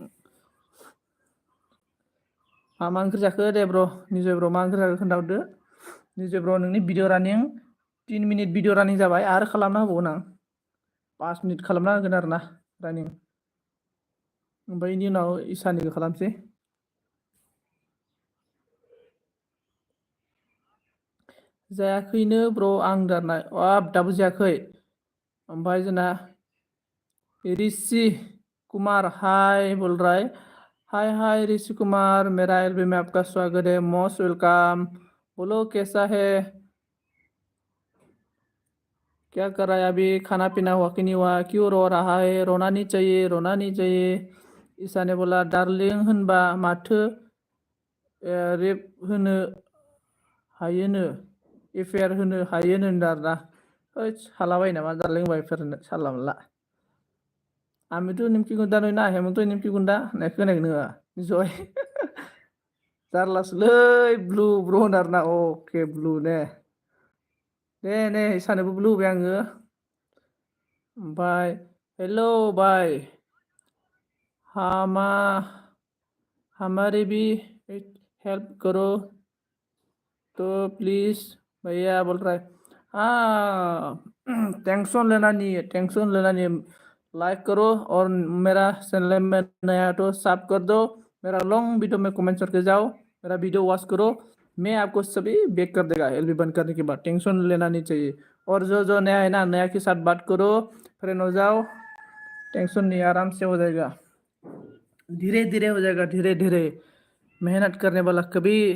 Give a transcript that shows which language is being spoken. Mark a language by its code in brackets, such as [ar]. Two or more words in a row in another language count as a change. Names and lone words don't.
[brx] मा ओंख्रि जाखो दे ब्र' निजय ब्र' मा ओंख्रि जाखो खोन्थाहरदो निजय ब्र' नोंनि भिडिअ रानिं 3 मिनिट भिडिअ रानिं जाबाय आरो खालामना होबावगोन आं 5 मिनिट खालामना होगोन आरोना रानिं ओमफ्राय बेनि उनाव इसानिखौ खालामसै जायाखैनो ब्र' आं दारना दाबो जायाखै ओमफ्राय जोंना [hi] ऋषि कुमार हाय बोल रहा है हाय हाय ऋषि कुमार मेरा एलबी में आपका स्वागत है [en] most welcome [hi] बोलो कैसा है क्या कर रहा है अभी खाना पीना हुआ कि नहीं हुआ क्यों रो रहा है रोना नहीं चाहिए रोना नहीं चाहिए ईसा ने बोला [brx] डार्लिं होनबा माथो रेप होनो हायोनो एफेयार होनो हायोनो होनदारना हालाबायो नामा डार्लिं बायफोरनो साला मोनला आमिथ' निमखि गुन्दा नयना हेमन्त निमखि गुन्दा होननाय खोनायाखै नोङो निजय जारलासोलै ब्लु ब्र' होनो आरोना अके ब्लु दे इसानोबो ब्लु होबाय आङो ओमफ्राय [hi] हेलौ बाय हामा हमारे भी हेल्प करो तो प्लीज भैया बोल रहा है टेंशन लेना नहीं लाइक करो और मेरा चैनल में नया तो सब कर दो मेरा [en] long video [hi] में कमेंट करके जाओ मेरा [en] video watch [hi] करो मैं आपको सभी बैक कर देगा एलबी बंद करने के बाद टेंशन लेना नहीं चाहिए और जो नया है ना नया के साथ बात करो फ्रेंड हो जाओ टेंशन नहीं आराम से हो जाएगा धीरे धीरे हो जाएगा धीरे धीरे मेहनत करने वाला कभी